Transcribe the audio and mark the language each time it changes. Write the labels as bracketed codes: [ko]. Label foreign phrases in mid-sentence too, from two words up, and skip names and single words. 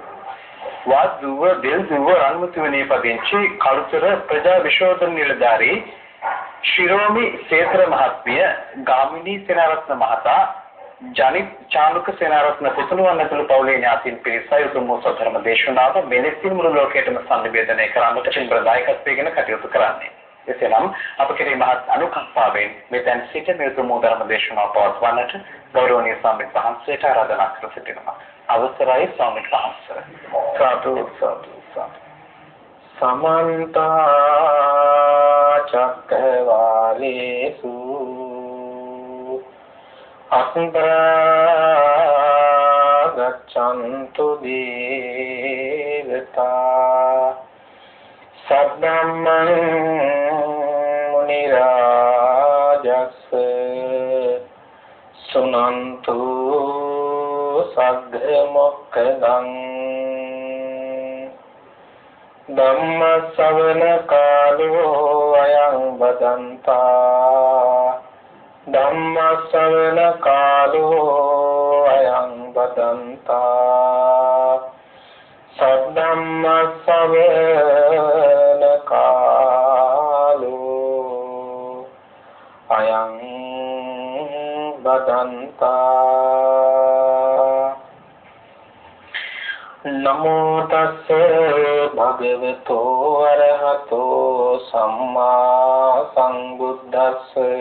[si] වාදුව දෙල්දුව රන්මුතුවනේ පදිංචි කළුතර ප්‍රජා විශෝධන නිලධාරී ශිරෝමි සේතර මහත්මිය ගාමිණී සේනාරත්න මහතා ජනිත් චාලුක සේනාරත්න පුතුණුවන් ඇතුළු පවුලේ ඥාතීන් පිරිසයි උතුම් වූ සතරම දේශනාව මෙලෙසින් මුළු ලෝකයටම සංනිවේදනය කරන්නට චින්බ්‍රදායකත්වයෙන් කටයුතු කරන්නේ. එසේනම් අප කෙරෙහි මහත් අනුකම්පාවෙන් මෙතෙන් සිට මේ උතුම් වූ ධර්ම දේශනාව පවත්වන්නට ගෞරවනීය ස්වාමීන් වහන්සේට ආරාධනා කර සිටිනවා. අවසරයි ස්වාමීන් වහන්සේ. සාදු සාදු සාදු. [pi] समन्त चक्रवालेषु अन्तरा गच्छन्तु देवता सद्ब्रह्मं मुनिराजस् सुनन्तु सद्मोक्खदं ධම්ම ශ්‍රවණ කාලෝ අයං බදන්තා ධම්ම ශ්‍රවණ කාලෝ අයං බදන්තා සද්ධම්ම ශ්‍රවණ කාලෝ අයං බදන්තා නමෝ තස්ස භගවතෝ අරහතෝ සම්මා සම්බුද්දස්ස